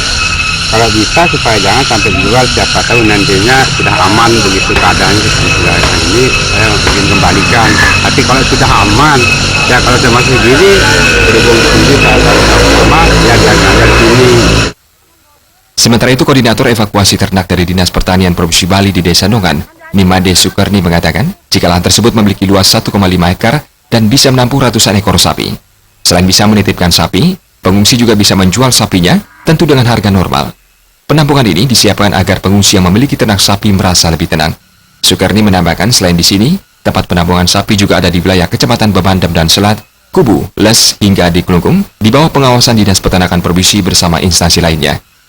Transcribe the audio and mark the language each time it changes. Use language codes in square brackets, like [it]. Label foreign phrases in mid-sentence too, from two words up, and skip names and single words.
[id] Kalau bisa supaya jangan sampai dijual, siapa tahu nantinya sudah aman begitu keadaannya seperti ini, saya ingin kembalikan. Tapi kalau sudah aman, ya kalau termasuk diri, berhubung sendiri saya sama, ya jangan ada sini. Sementara itu, Koordinator Evakuasi Ternak dari Dinas Pertanian Provinsi Bali di Desa Nongan, Nimade Sukarni mengatakan, jika lahan tersebut memiliki luas 1,5 hektar dan bisa menampung ratusan ekor sapi. Selain bisa menitipkan sapi, pengungsi juga bisa menjual sapinya, tentu dengan harga normal. Penampungan ini disiapkan agar pengungsi yang memiliki ternak sapi merasa lebih tenang. Sukarni menambahkan selain di sini, tempat penampungan sapi juga ada di wilayah Kecamatan Bebandem dan Selat, Kubu, Les, hingga di Klungkung, di bawah pengawasan Dinas Peternakan Provinsi bersama instansi lainnya.